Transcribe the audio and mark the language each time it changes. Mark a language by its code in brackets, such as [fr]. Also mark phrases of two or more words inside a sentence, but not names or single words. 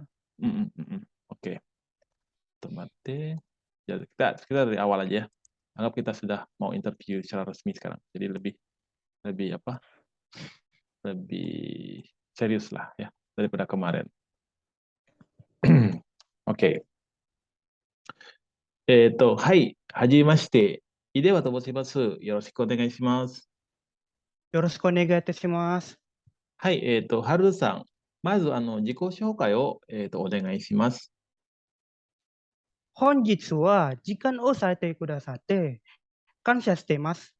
[id] Oke. Mati. Ya, kita dari awal aja ya. Anggap kita sudah mau interview secara resmi sekarang. Jadi lebih apa? Lebih serius lah ya daripada kemarin. Oke. [ja] はい。はじめまして。井出はと申します。よろしくお願いします。よろしくお願いいたします。はい。はるさん。まず、自己紹介を、お願いします。本日は時間を割いてくださって感謝しています。